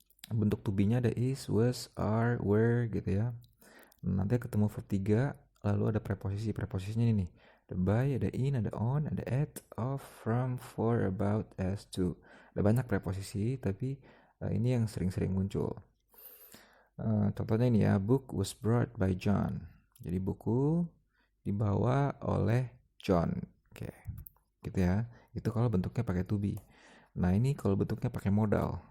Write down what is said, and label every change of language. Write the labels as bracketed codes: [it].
[id] Bentuk to be-nya ada is, was, are, were gitu ya. Nanti ketemu verb 3, lalu ada preposisi. Preposisinya ini nih. Ada by, ada in, ada on, ada at, of, from, for, about, as, to. Ada banyak preposisi, tapi ini yang sering-sering muncul. Contohnya ini ya, [en] book was brought by John. [id] Jadi buku dibawa oleh John. Oke, gitu ya. Itu kalau bentuknya pakai to be. Nah, ini kalau bentuknya pakai modal.